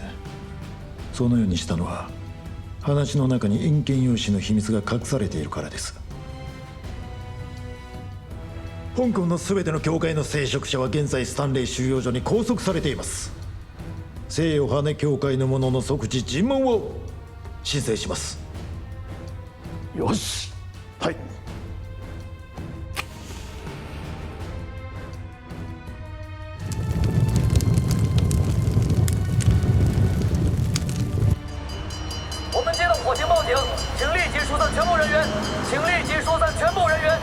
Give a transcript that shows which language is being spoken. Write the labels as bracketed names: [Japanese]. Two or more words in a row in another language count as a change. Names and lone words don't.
[Japanese] そのようにしたのは話の中に隠見用紙の秘密が隠されているからです。香港の全ての教会の聖職者は現在スタンレー収容所に拘束されています。聖ヨハネ教会の者の即時尋問を申請します。よし。はい。 [Chinese] 我们接到火警报警，请立即疏散全部人员，请立即疏散全部人员。